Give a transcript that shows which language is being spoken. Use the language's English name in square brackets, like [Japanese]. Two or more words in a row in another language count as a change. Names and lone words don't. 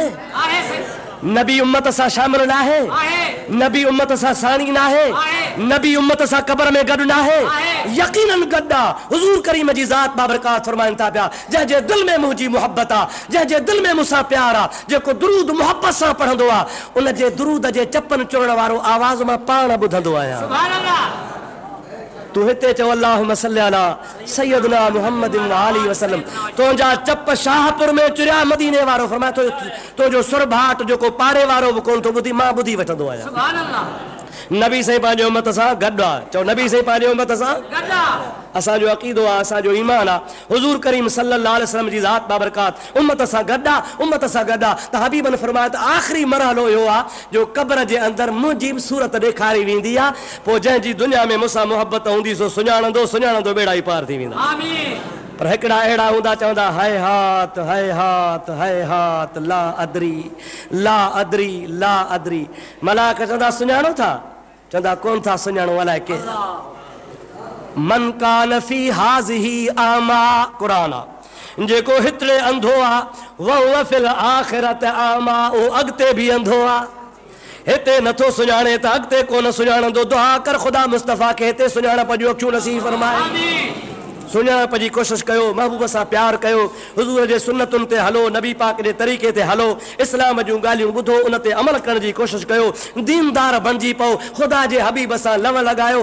[Sindhi] नबी उम्मत सां शामिल न आहे, नबी उम्मत सां साणी न आहे, नबी उम्मत सां क़बर में गॾु न आहे, यकीनन गॾु आहे। हुज़ूर करीम जी ज़ात बाबरकात फरमाइनि था पिया, जंहिंजे दिलि में मुंहिंजी मुहबत आहे, जंहिंजे दिलि में मूंसां प्यार आहे, जेको दुरूद मुहबत सां पढ़ंदो आहे, उन जे दुरूद जे चपन चुरण वारो आवाज़ मां पाण ॿुधंदो आहियां। तू हिते चओ [Arabic] اللهم صل على سيدنا محمد وآله وسلم, [Sindhi] तुंहिंजा चप शाहपुर में चुरिया मदीने वारो। फरमाए तो जो सुर भाट जेको पारे वारो बि कोन थो ॿुधी, मां ॿुधी वठंदो आहियां। नबी साईं पंहिंजे उम्मत सां गॾु आहे, चओ नबी साईं पंहिंजे उम्मत सां गॾु आहे। असांजो अक़ीदो आहे, असांजो ईमान आहे, हुज़ूर करीम [Arabic] صلى الله عليه وسلم [Sindhi] जी ज़ात बाबरकात उम्मत सां गॾु आहे, उम्मत सां गॾु आहे। त हबीबन फरमाया त आख़िरी मरहलो इहो आहे जो क़ब्र जे अंदरि मुंहिंजी बि सूरत ॾेखारी वेंदी आहे, पोइ जंहिंजी दुनिया में मूंसां मुहबत हूंदी सो सुञाणंदो सुञाणंदो बेड़ा ई पार थी वेंदा। पर हिकिड़ा अहिड़ा हूंदा चवंदा हाय हात हाय हात हाय हात [Arabic] لا أدري لا أدري لا أدري. [Sindhi] मलाक चवंदा सुञाणो था? चवंदा कोन था सुञाणो, अलाए के। [Arabic] من كان في هذه أعمى, [Sindhi] क़ुरान आहे, जेको हितरे अंधो आहे, [Arabic] وهو في الآخرة أعمى, [Sindhi] उहो अॻिते बि अंधो आहे। हिते नथो सुञाणे त अॻिते कोन सुञाणंदो। दुआ कर ख़ुदा मुस्तफ़ा खे हिते सुञाणप जूं अखियूं नसीब फरमाए। सुञाणप जी कोशिशि कयो, महबूब सां प्यार कयो, हुज़ूर जे सुन्नतुनि ते हलो, नबी पाक जे तरीक़े ते हलो, इस्लाम जूं ॻाल्हियूं ॿुधो, उन ते अमल करण जी कोशिशि कयो, दीनदार बणिजी पओ, ख़ुदा जे हबीब सां लव लॻायो।